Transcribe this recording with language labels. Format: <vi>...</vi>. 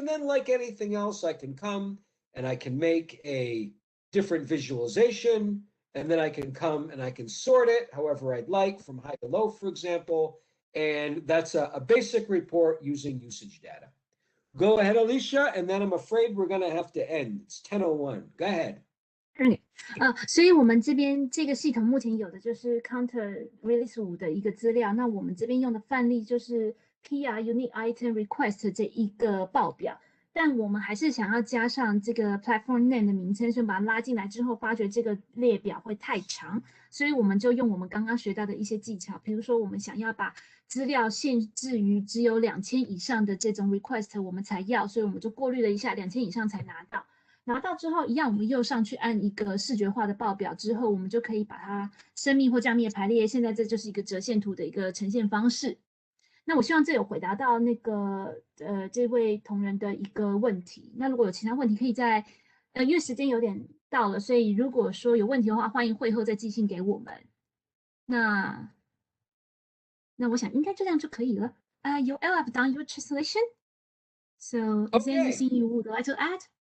<en>And then like anything else, I can come and I can make a different visualization. And then I can come and I can sort it however I'd like from high to low, for example. And that's a basic report using usage data. Go ahead, Alicia, and then I'm afraid we're going to have to end. It's 10:01. Go ahead.</en> <zh>所以我们这边这个系统目前有的就是 Counter Release 5的一个资料，那我们这边用的范例就是 PR Unique Item Request 这一个报表，但我们还是想要加上这个 Platform Name 的名称，所以把它拉进来之后，发觉这个列表会太长，所以我们就用我们刚刚学到的一些技巧，比如说我们想要把资料限制于只有2000以上的这种 request 我们才要，所以我们就过滤了一下2000以上才拿到。拿到之后，一样我们右上去按一个视觉化的报表之后，我们就可以把它生密或降密排列。现在这就是一个折线图的一个呈现方式。那我希望这有回答到那个这位同仁的一个问题。那如果有其他问题，可以在因为时间有点到了，所以如果说有问题的话，欢迎会后再寄信给我们。那我想应该这样就可以了。</zh> <en>Yoel, I've done your translation. So is there anything you would like to add?</en>